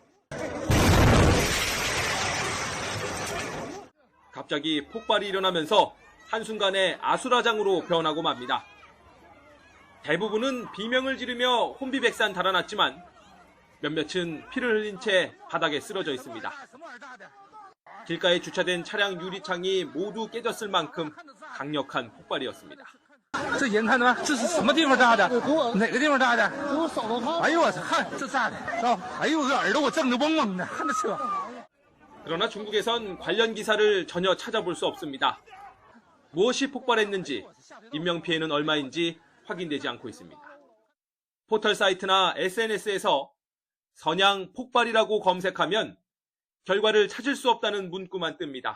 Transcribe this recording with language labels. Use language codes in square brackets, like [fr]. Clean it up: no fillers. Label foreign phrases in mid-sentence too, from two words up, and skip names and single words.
[ko] 갑자기 폭발이 일어나면서 한순간에 아수라장으로 변하고 맙니다. 대부분은 비명을 지르며 혼비백산 달아났지만 몇몇은 피를 흘린 채 바닥에 쓰러져 있습니다. 길가에 주차된 차량 유리창이 모두 깨졌을 만큼 강력한 폭발이었습니다. [zh] 这眼看着这是什么地方炸的？哪个地方炸的？哎呦我操！看这炸的，哎呦我个耳朵我震得嗡嗡的，看这车。 [ko] 그러나 중국에선 관련 기사를 전혀 찾아볼 수 없습니다. 무엇이 폭발했는지, 인명피해는 얼마인지 확인되지 않고 있습니다. 포털 사이트나 SNS에서 선양 폭발이라고 검색하면 결과를 찾을 수 없다는 문구만 뜹니다.